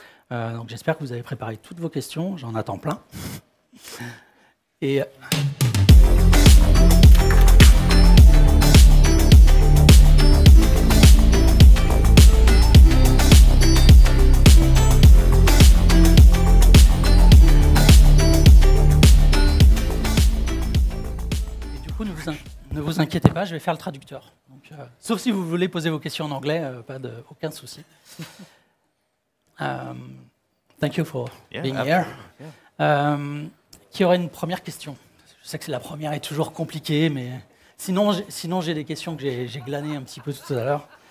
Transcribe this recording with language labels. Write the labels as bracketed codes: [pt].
[fr] Donc j'espère que vous avez préparé toutes vos questions, j'en attends plein. Et du coup, ne vous inquiétez pas, je vais faire le traducteur. Donc, sauf si vous voulez poser vos questions en anglais, aucun souci. [en] Thank you for being here. [fr] Qui aurait une première question? Je sais que la première est toujours compliquée, mais sinon j'ai des questions que j'ai glanées un petit peu tout à l'heure.